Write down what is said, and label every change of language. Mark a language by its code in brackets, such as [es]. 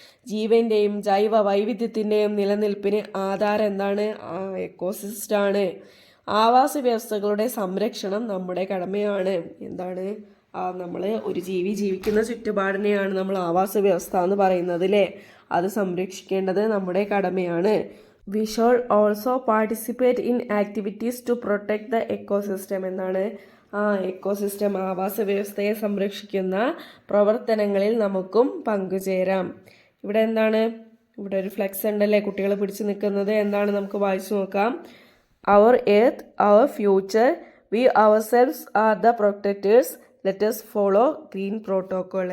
[ml] ജീവന്റെയും ജൈവ വൈവിധ്യത്തിൻ്റെയും നിലനിൽപ്പിന് ആധാരം എന്താണ്? എക്കോസിസ്റ്റമാണ്. ആവാസ വ്യവസ്ഥകളുടെ സംരക്ഷണം നമ്മുടെ കടമയാണ്. എന്താണ്, നമ്മൾ ഒരു ജീവി ജീവിക്കുന്ന ചുറ്റുപാടിനെയാണ് നമ്മൾ ആവാസ വ്യവസ്ഥ എന്ന് പറയുന്നത് അല്ലേ. അത് സംരക്ഷിക്കേണ്ടത് നമ്മുടെ കടമയാണ്. [en] We should also participate in activities to protect the ecosystem. [ml] എന്താണ്, എക്കോസിസ്റ്റം ആവാസ വ്യവസ്ഥയെ സംരക്ഷിക്കുന്ന പ്രവർത്തനങ്ങളിൽ നമുക്കും പങ്കുചേരാം. ഇവിടെ എന്താണ്, ഇവിടെ ഒരു ഫ്ലെക്സ് ഉണ്ടല്ലേ, കുട്ടികൾ പിടിച്ചു നിൽക്കുന്നത്. എന്താണ്, നമുക്ക് വായിച്ചു നോക്കാം. [en] Our earth, our future, we ourselves are the protectors, let us follow green protocol.